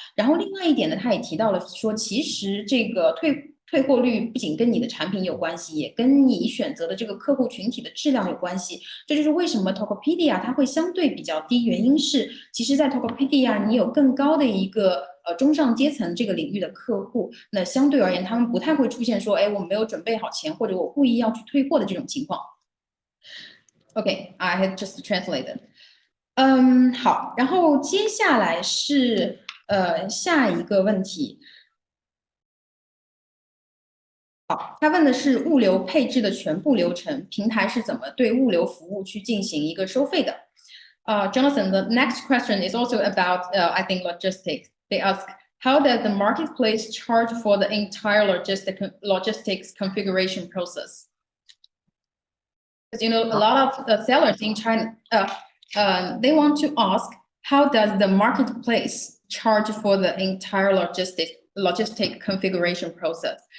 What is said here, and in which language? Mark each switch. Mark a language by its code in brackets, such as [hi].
[zh] 然后另外一点呢，他也提到了说，其实这个退货率不仅跟你的产品有关系，也跟你选择的这个客户群体的质量有关系。这就是为什么 Tokopedia 它会相对比较低，原因是其实在 Tokopedia 你有更高的一个中上阶层这个领域的客户，那相对而言他们不太会出现说，我没有准备好钱，或者我故意要去退货的这种情况。 [en] Okay, I had just translated. [zh] 好，然后接下来是下一个问题。好，他问的是物流配置的全部流程，平台是怎么对物流服务去进行一个收费的？ [en] Jonathan, the next question is also about, I think, logistics. They ask, how does the marketplace charge for the entire logistics configuration process? Because a lot of the sellers in China, they want to ask, how does the marketplace charge for the entire logistic configuration process?